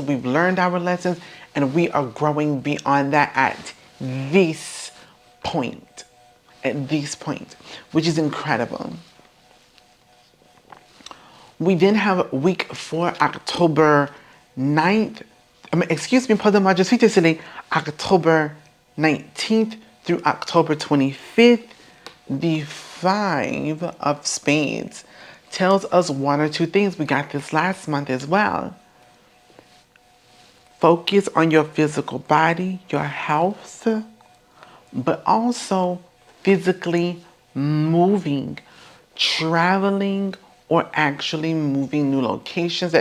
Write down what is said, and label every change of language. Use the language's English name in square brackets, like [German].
[English] We've learned our lessons, and we are growing beyond that at this point. At this point, which is incredible. We then have week 4, October 9th. [French] Pardon-moi, je suis désolée. [English] October 19th through October 25th. The 5 of Spades tells us one or two things. We got this last month as well. Focus on your physical body, your health, but also physically moving, traveling, or actually moving new locations.